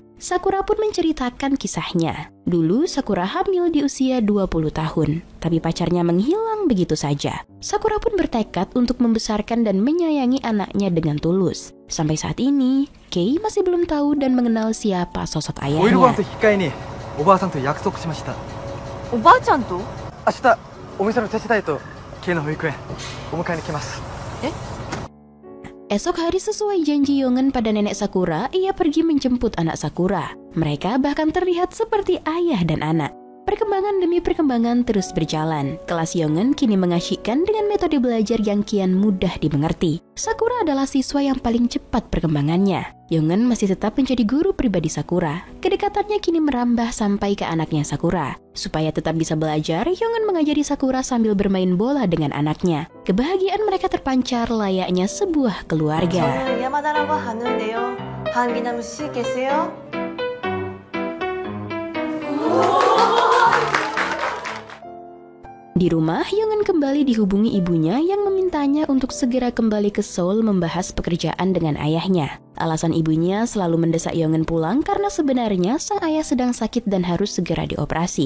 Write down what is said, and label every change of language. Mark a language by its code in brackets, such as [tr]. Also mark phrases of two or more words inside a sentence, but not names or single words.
[id] Sakura pun menceritakan kisahnya. Dulu Sakura hamil di usia 20 tahun, tapi pacarnya menghilang begitu saja. Sakura pun bertekad untuk membesarkan dan menyayangi anaknya dengan tulus. Sampai saat ini, Kei masih belum tahu dan mengenal siapa sosok ayahnya. [ja] お昼ご飯と引き換えにおばあさんと約束しました。おばあちゃんと？明日お店の手伝いとKeiの保育園お迎えに来ます。 [id] Esok hari sesuai janji Yongen pada nenek Sakura, ia pergi menjemput anak Sakura. Mereka bahkan terlihat seperti ayah dan anak. Perkembangan demi perkembangan terus berjalan. Kelas Yongen kini mengasyikkan dengan metode belajar yang kian mudah dimengerti. Sakura adalah siswa yang paling cepat perkembangannya. Yongen masih tetap menjadi guru pribadi Sakura. Kedekatannya kini merambah sampai ke anaknya Sakura. Supaya tetap bisa belajar, Yongen mengajari Sakura sambil bermain bola dengan anaknya. Kebahagiaan mereka terpancar layaknya sebuah keluarga. [ko] 저는 야마다라고 하는데요. 한기남 씨 계세요? [id] Di rumah, Yongen kembali dihubungi ibunya yang memintanya untuk segera kembali ke Seoul membahas pekerjaan dengan ayahnya. Alasan ibunya selalu mendesak Yongen pulang karena sebenarnya sang ayah sedang sakit dan harus segera dioperasi.